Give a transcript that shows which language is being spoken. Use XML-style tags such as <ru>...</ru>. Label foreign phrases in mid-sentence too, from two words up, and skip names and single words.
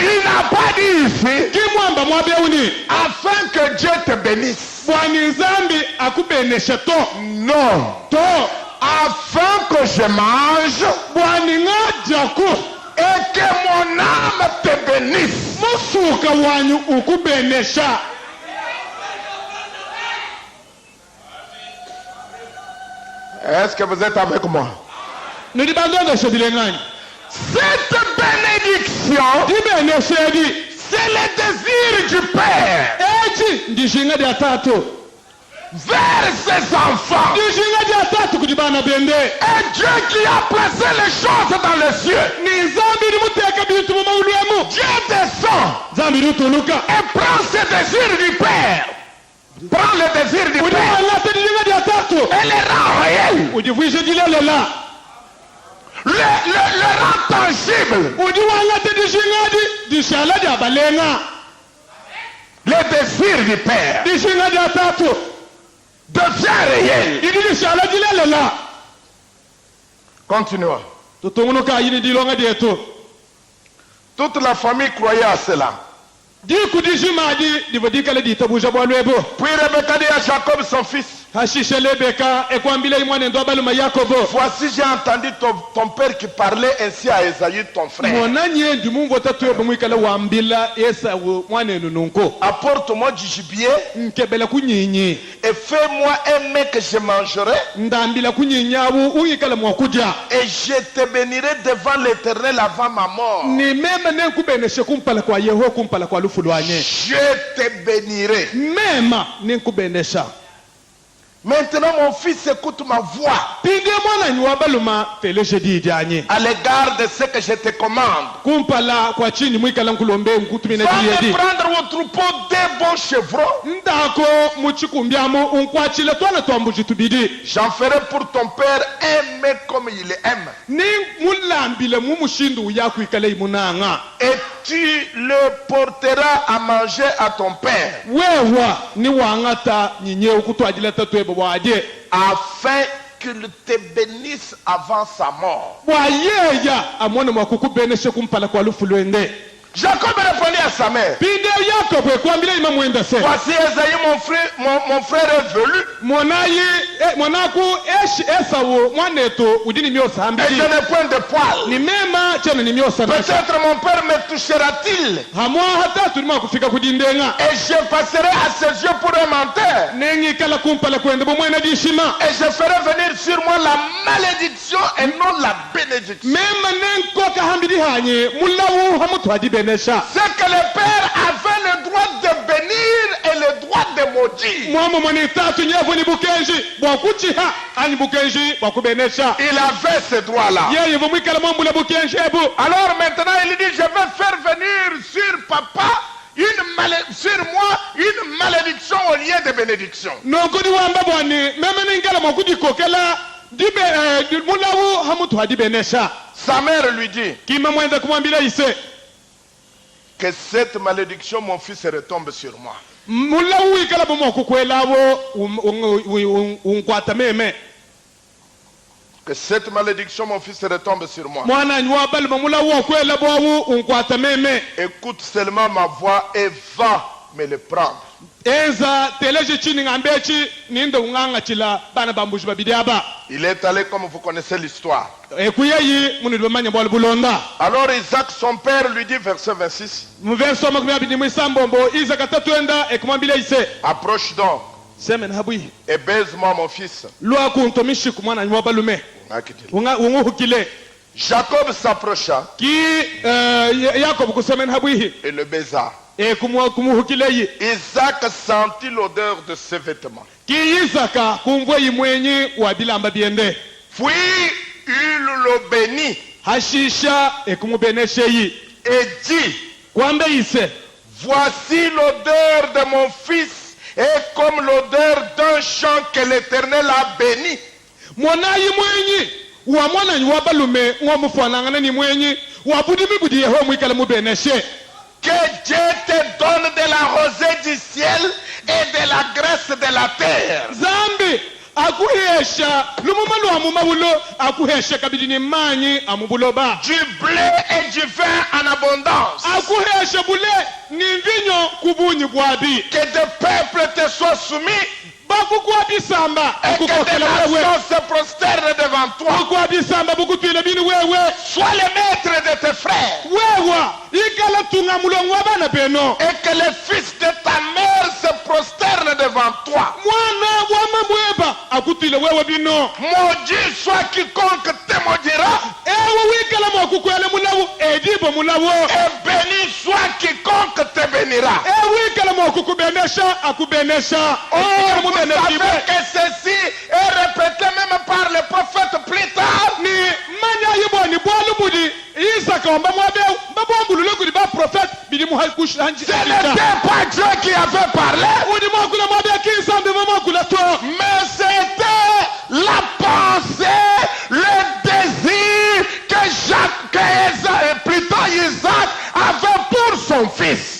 <fr>Il n'a pas dit ici,</fr> <lua>kimwamba mwabeuni</lua> <fr>afin que Dieu te bénisse.</fr> <lua>bwani nzambi akubenesha to</lua> <fr>Non.</fr> <lua>to</lua> <fr>Afin que je mange</fr> <lua>bwani ngajaku</lua> <fr>et que mon âme te bénisse.</fr> <lua>musuka wanyu ukubenesha</lua> <fr>Est-ce que vous êtes avec moi?</fr> <lua>nidibandongesho dilengani</lua> <fr>Cette bénédiction,</fr> <lua>dibenesha di</lua> <fr>c'est le désir du Père</fr> <lua>eki ndishinga di atatu</lua> <fr>vers ses enfants.</fr> <lua>ndishinga di atatu kudibana bende</lua> <fr>Et Dieu qui a placé les choses dans les cieux.</fr> <lua>ni nzambi limuteka bintu mu mawulwemu</lua> <fr>Dieu descend</fr> <lua>nzambi lituluka</lua> <fr>et prend ce désir du Père. Prend le désir du Père</fr> <lua>udiwalate dishinga di atatu</lua> <fr>et le rend réel.</fr> <lua>udivuishe dilelela</lua> <fr>Le rend tangible.</fr> <lua>udiwalate dishinga di dishala di abalenga</lua> <fr>Le désir du Père</fr> <lua>dishinga di atatu</lua> <fr>devient réel.</fr> <lua>idi dishala dilelela</lua> <fr>Continuons.</fr> <lua>tutungunuka yini dilonga dietu</lua> <fr>Toute la famille croyait à cela.</fr> <lua>diku dishimadi divodikale ditabusha bwalwebo</lua> <fr>Puis Rebecca dit à Jacob, son fils,</fr> <lua>hashishe lebeka ekwambila imwane ndo abaluma yakobo</lua> <fr>voici j'ai entendu ton père qui parlait ainsi à Esaü, ton frère.</fr> <lua>monanye ndi mungu otatu yobo mwikala wambila esawu mwanenu nunko</lua> <fr>Apporte-moi du gibier</fr> <lua>nkebela kunyinyi</lua> <fr>et fais-moi un mets que je mangerai</fr> <lua>ndambila kunyinyabu uyikala mwakuja</lua> <fr>et je te bénirai devant l'Éternel avant ma mort.</fr> <lua>ni mema nenkubeneshe kumpala kwa yeho kumpala kwa lufu lwanye</lua> <fr>Je te bénirai.</fr> <lua>mema nenkubenesha</lua> <fr>Maintenant mon fils écoute ma voix</fr> <lua>pindi mwananyi wabaluma feleshe dijanye</lua> <fr>à l'égard de ce que je te commande.</fr> <lua>kumpala kwa chini mwikala nkulombe nkutumina</lua> <fr>Va me</fr> <lua>diyedi</lua> <fr>prendre au troupeau des bons chevrons.</fr> <lua>ndako muchikumbyamo unkwachile twana twambujitubidi</lua> <fr>J'en ferai pour ton père un mets comme il aime.</fr> <lua>ni mulambile mumushindu yakwikala imunanga</lua> <fr>Et tu le porteras à manger à ton père,</fr> <lua>wewa ni wangata nyinye ukutwajila tatu ebo bwaje</lua> <fr>afin qu'il te bénisse avant sa mort.</fr> <lua>bwayeya amone mwakukubeneshe kumpala kwa lufu lwende</lua> <fr>Jacob répondit à sa mère,</fr> <lua>pinde yakobo ekwambila ima mwenda se</lua> <fr>voici Esaü, mon frère est velu,</fr> <lua>monayi monaku esawu mwanetu udini myosa</lua> <fr>et</fr> <lua>hambili</lua> <fr>je n'ai point de poils.</fr> <lua>ni mema chena ni myosa nasha</lua> <fr>Peut-être mon père me touchera-t-il,</fr> <lua>hamwa hatatu nima kufika kudindenga</lua> <fr>et je passerai à ses yeux pour un menteur,</fr> <lua>nengikala kumpala kwende bomwena dishima</lua> <fr>et je ferai venir sur moi la malédiction et non la bénédiction.</fr> <lua>mema nenkoka hambili hanye mulawu hamutwaji benesha</lua> <fr>C'est que le père avait le droit de bénir et le droit de maudire.</fr> <lua>mwamo mwani tatu nyevu ni bukenji bwakuchiha ani bukenji bwakubenesha</lua> <fr>Il avait ce droit-là.</fr> <lua>yeye vomwikala mwambula bukenji ebu</lua> <fr>Alors maintenant il dit, je vais faire venir sur papa sur moi une malédiction au lieu de bénédiction.</fr> <lua>nonkudi wamba bwani meme ningala mwakudikokela dibe mulawu hamutwaji benesha</lua> <fr>Sa mère lui dit,</fr> <lua>kima mwenda kumwambila ise</lua> <fr>que cette malédiction, mon fils, retombe sur moi.</fr> <lua>mulawu wikala bomwakukwelabo unkwata meme</lua> <fr>Que cette malédiction, mon fils, retombe sur moi.</fr> <lua>mwananyi wabaluma mulawu wakwela bwawu unkwata meme</lua> <fr>Écoute seulement ma voix et va mais le prendre.</fr> <lua>enza teleje chini ngambechi nindo nganga chila bana bambuji babidi aba</lua> <fr>Il est allé comme vous connaissez l'histoire.</fr> <lua>ekuyeyi muni bamanya bwali bulonda.</lua> <fr>Alors Isaac, son père, lui dit, verset 26,</fr> <lua>Mverso makumi abidi mwisambombo Isaka tatwenda ekumwambila ise</lua> <fr>approche donc</fr> <lua>semen habwi</lua> <fr>et baise-moi mon fils.</fr> <lua>lwa kuntomishi kumwana nywa balume unguhukile</lua> <fr>Jacob s'approcha</fr> <lua>ki Yakob kusemen habwi</lua> <fr>et le baisa.</fr> <lua>kumuhukileyi</lua> <fr>Isaac sentit l'odeur de ses vêtements.</fr> <lua>ki Isaka kumvweyi mwenyi wa bilamba biende</lua> <fr>Puis il le bénit</fr> <lua>hashisha ekumubenesheyi</lua> <fr>et dit,</fr> <lua>kwambe ise</lua> <fr>voici l'odeur de mon fils est comme l'odeur d'un champ que l'Éternel a béni.</fr> <lua>mwanayi mwenyi wa mwananyi wa balume mwamufanangana ni mwenyi wabudimi budi yeho mwikala mubeneshe.</lua> <fr>Que Dieu te donne de la rosée du ciel et de la graisse de la terre.</fr> <lua>Zambi akuhesha lumuma lwa mumabulo akuhesha kabidi ni manyi amubuloba</lua> <fr>Du blé et du vin en abondance.</fr> <lua>akuhesha bule ni vinyo kubunyi bwabi</lua> <fr>Que des peuples te soient soumis</fr> <lua>bakukwabisamba</lua> <fr>et que des</fr> <lua>akukokela wewe</lua> <fr>nations se prosternent devant toi.</fr> <lua>bakukwabisamba bukutwile bini wewe</lua> <fr>Sois le maître de tes frères</fr> <lua>wewa ikala tunga mulongo wa bana beno</lua> <fr>et que les fils de ta mère se prosternent devant toi.</fr> <lua>mwana wama mweba akutwile wewe bino</lua> <fr>Maudit soit quiconque te maudira</fr> <lua>ewe wikala mwakukwele mulawu edibo mulawo</lua> <fr>et béni soit quiconque te bénira.</fr> <lua>ewe wikala mwakukubenesha akubenesha</lua> <fr>Oh, vous savez que ceci est répété même par les prophètes plus tard.</fr> <lua>ni manya yibo ni bwalu budi Isaka omba mwabe babambulule kudi ba prophète bidi muhakush hanji</lua> <fr>Ce n'était pas Dieu qui avait parlé,</fr> <lua>udi mwakula mwabe kisambe mwakula to</lua> <fr>mais c'était la pensée, le désir que plutôt Isaac avait pour son fils.</fr>